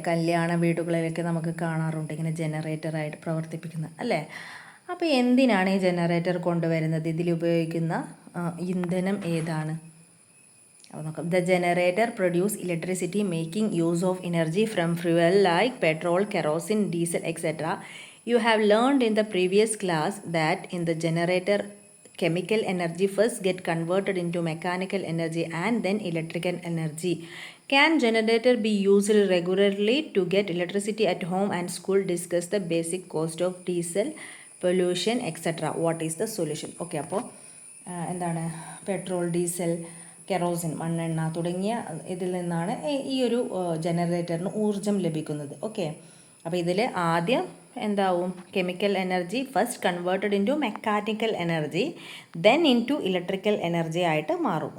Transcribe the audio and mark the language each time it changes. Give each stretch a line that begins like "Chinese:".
Malayalam: കല്യാണ വീടുകളിലൊക്കെ നമുക്ക് കാണാറുണ്ട് ഇങ്ങനെ ജനറേറ്ററായിട്ട് പ്രവർത്തിപ്പിക്കുന്നത് അല്ലേ. അപ്പോൾ എന്തിനാണ് ഈ ജനറേറ്റർ കൊണ്ടുവരുന്നത്? ഇതിലുപയോഗിക്കുന്ന ഇന്ധനം ഏതാണ്? അപ്പോൾ നോക്കാം.
English: The generator produce electricity making use of energy from fuel like petrol, kerosene, diesel etcetera. You have learned in the previous class that in the generator, chemical energy first get converted into mechanical energy and then electrical energy. Can generator be used regularly to get electricity at home and school? Discuss the basic cost of diesel, pollution, etc. What is the solution?
Malayalam: Okay, അപ്പോൾ എന്താണ്, petrol, diesel, kerosene, മണ്ണെണ്ണ തുടങ്ങിയ ഇതിൽ നിന്നാണ് ഈ ഒരു ജനറേറ്ററിന് ഊർജം ലഭിക്കുന്നത്. ഓക്കെ, അപ്പോൾ ഇതിൽ ആദ്യം എന്താവും,
English: chemical energy first converted into mechanical energy then into electrical energy
Malayalam: ആയിട്ട് മാറും.